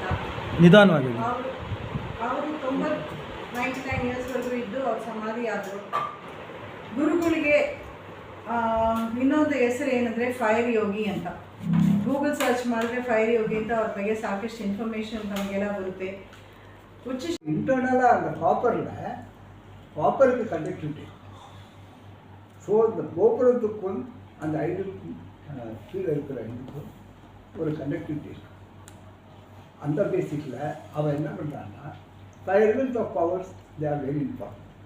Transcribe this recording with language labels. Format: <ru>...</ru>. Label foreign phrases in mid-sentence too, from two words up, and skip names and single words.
<kn>ನಿಧಾನವಾಗಿ ಅವರು 99 ಇಯರ್ಸ್ವರೆಗೂ ಇದ್ದು ಅವ್ರ ಸಮಾಧಿ ಆದರು. ಗುರುಗಳಿಗೆ ಇನ್ನೊಂದು ಹೆಸರು ಏನಂದರೆ ಫೈರ್ ಯೋಗಿ ಅಂತ.</kn> <en>Google search</en> <kn>ಮಾಡಿದ್ರೆ ಫೈರ್ ಯೋಗಿ ಅಂತ ಅವ್ರ ಬಗ್ಗೆ ಸಾಕಷ್ಟು ಇನ್ಫಾರ್ಮೇಷನ್ ನಮಗೆಲ್ಲ ಬರುತ್ತೆ.</kn> <ta>இன்டர்னலாக அந்த காப்பருக்கு கண்டக்டிவிட்டி. ஸோ இந்த கோபுரத்துக்கும் அந்த ஐடுக்கும் கீழே இருக்கிற இதுக்கும் ஒரு கண்டக்டிவிட்டி இருக்கு. அந்த பேசிக்கில் அவன் என்ன பண்ணுறான்னா,</ta> <en>elements of powers they are very important.</en>